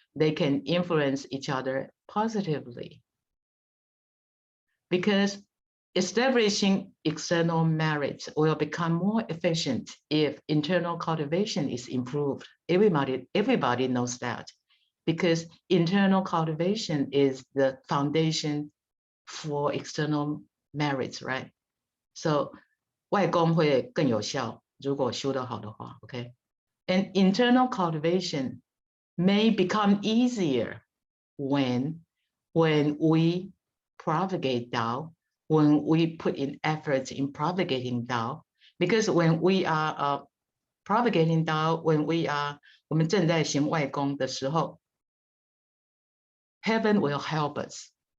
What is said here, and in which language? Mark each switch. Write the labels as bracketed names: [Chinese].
[English] they can influence each other positively. Because establishing external merits will become more efficient if internal cultivation is improved. Everybody knows that, because internal cultivation is the foundation for external merits, right? [Chinese] So 外功会更有效，如果修得好的话 ，OK? [English] And internal cultivation may become easier when we propagate Tao, when we put in efforts in propagating Tao, because when we are propagating Tao, when [Chinese] 我们正在行外功的时候 [English] heaven will help us.